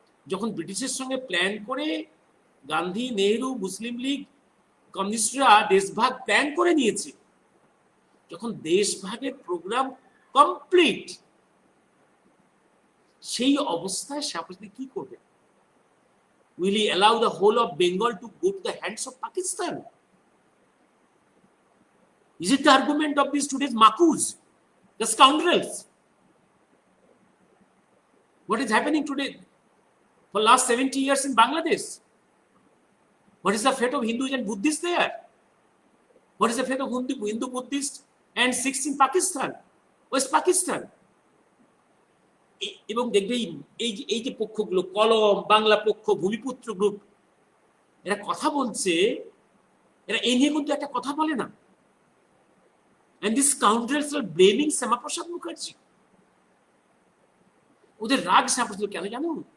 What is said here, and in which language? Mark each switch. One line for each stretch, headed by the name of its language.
Bangla: যখন ব্রিটিশের সঙ্গে প্ল্যান করে গান্ধী, নেহেরু, মুসলিম লীগ, কমিউনিস্টরা দেশভাগ প্ল্যান করে নিয়েছে, যখন দেশভাগের প্রোগ্রাম কমপ্লিট, সেই অবস্থায় শাহবাজ কি করবে?
English: Will he allow the whole of Bengal to go to the hands of Pakistan? Is it the argument of these today's makus, the scoundrels? What is happening today for last 70 years in Bangladesh? What is the fate of Hindus and Buddhists there? What is the fate of Hindu, Buddhists and Sikhs in Pakistan, West Pakistan?
Bangla: এবং দেখবে এই যে পক্ষগুলো, কলম, বাংলা পক্ষ, ভূমিপুত্র group, এরা কথা বলছে, এরা এই নিয়ে কিন্তু একটা কথা বলে না।
English: And these scoundrels are blaming Shyamaprasad Mukherjee.
Bangla: ওদের রাগ শ্যামাপ্রসাদ কেন জানো?